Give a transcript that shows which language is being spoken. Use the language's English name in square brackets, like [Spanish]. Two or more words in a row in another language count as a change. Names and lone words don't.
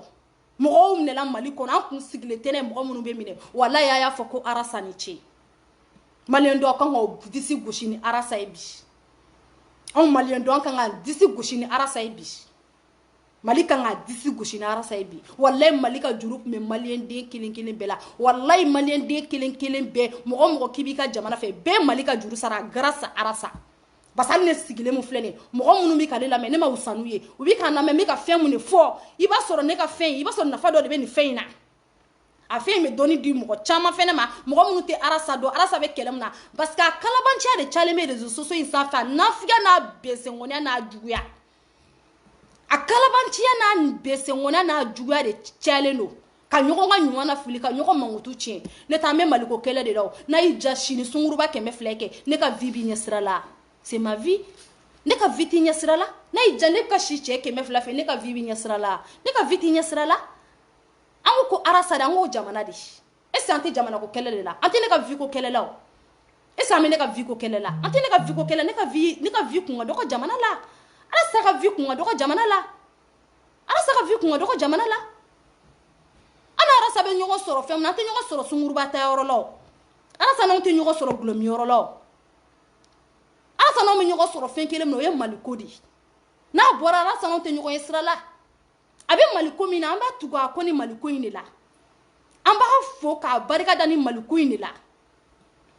[Bambara] mɔgɔw minɛla Mali kɔnɔ an kun sigilen tɛ mɔgɔ minnu bɛ minɛ walahi a y'a fɔ ko Arasa ni ce maliyɛn dɔw kan ka disi gosi ni Arasa ye bi anw maliyɛn dɔw kan ka disi gosi ni Arasa ye bi Mali kan ka disi gosi ni Arasa ye bi walahi Mali ka juru tun bɛ maliyɛn den kelen kelen bɛɛ la walahi maliyɛn den kelen kelen bɛɛ mɔgɔ k'i b'i ka jamana fɛ bɛɛ Mali ka juru sara [French] grâce à [Bambara] Arasa [French] parce que [Bambara] hali ne sigilen mun filɛ nin ye mɔgɔ minnu bɛ ka ne lamɛn ne ma wusa n'u ye u bɛ ka lamɛn n bɛ ka fɛn mun de fɔ i b'a sɔrɔ ne ka fɛn i b'a sɔrɔ nafa dɔ de bɛ nin fɛn in na a fɛn in bɛ dɔnni di mɔgɔ caman fɛnɛ ma mɔgɔ minnu tɛ Arasa dɔn Arasa bɛ kɛlɛ min na parce que a kalabanciya de cayalen bɛ [French] réseaux sociaux [Bambara] in sanfɛ a nafiya n'a bɛnsɛngɔniya n'a juguya a kalabanciya n'a bɛnsɛngɔniya n'a juguya de cayalen don ka ɲɔgɔn ka ɲuman na fili ka ɲɔgɔn mankutu tiɲɛ ne taa n bɛ Maliko kɛlɛ de la o n'a y'i ja sini sunguruba 100 kɛ ne ka vie b'i ɲɛ sira la [French] c'est ma vie [Bambara] ne ka vie t'i ɲɛ sira la n'a y'i ja ne ka si cɛ 100 fɛ ne ka vie b'i ɲɛ sira la ne ka vie t'i ɲɛ sira la an ko Arasa de an ko jamana de [French] est-ce que [Bambara] an tɛ jamana ko kɛlɛ de la an tɛ ne ka vie ko kɛlɛ la o [French] est-ce que [Bambara] an bɛ ne ka vie ko kɛlɛ la an tɛ ne ka vie ko kɛlɛ ne ka vie kun ka dɔgɔ jamana la Arasa ka vie kun ka dɔgɔ jamana la Arasa ka vie kun ka dɔgɔ jamana la an ni Arasa bɛ ɲɔgɔn sɔrɔ fɛn min na an tɛ ɲɔgɔn sɔrɔ sunguruba taayɔrɔ la o Arasa n'anw tɛ ɲɔgɔn sɔrɔ gulɔmiyɔrɔ la o Arasa n'anw bɛ ɲɔgɔn sɔrɔ fɛn kelen min na o ye Maliko de ye n'a bɔra Arasa n'anw tɛ ɲɔgɔn ye sira la a bɛ Maliko min na an b'a tugu a kɔ ni Maliko in de la an b'a fo k'a barikada ni Maliko in de la